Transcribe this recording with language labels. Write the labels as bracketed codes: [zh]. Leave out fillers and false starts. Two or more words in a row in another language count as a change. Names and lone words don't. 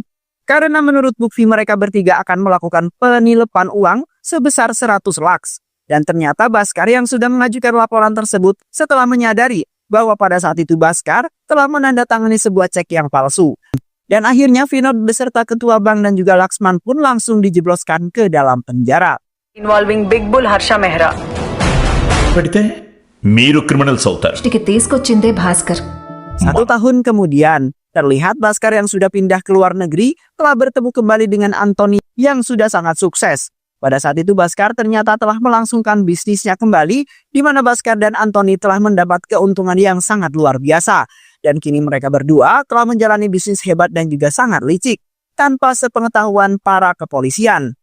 [id] Karena menurut bukti mereka bertiga akan melakukan penilapan uang sebesar 100 laks. Dan ternyata Bhaskar yang sudah mengajukan laporan tersebut setelah menyadari bahwa pada saat itu Bhaskar telah menandatangani sebuah cek yang palsu. Dan akhirnya Vinod beserta ketua bank dan juga Laksman pun langsung dijebloskan ke dalam penjara. [en] Involving Big Bull Harsha Mehra. [te] పెడితే మీరు క్రిమినల్స్ అవుతారు. తీసుకొచ్చిందే భాస్కర్. [id] 1 tahun kemudian, terlihat Bhaskar yang sudah pindah ke luar negeri telah bertemu kembali dengan Anthony yang sudah sangat sukses. Pada saat itu Bhaskar ternyata telah melangsungkan bisnisnya kembali, di mana Bhaskar dan Anthony telah mendapat keuntungan yang sangat luar biasa. Dan kini mereka berdua telah menjalani bisnis hebat dan juga sangat licik, tanpa sepengetahuan para kepolisian.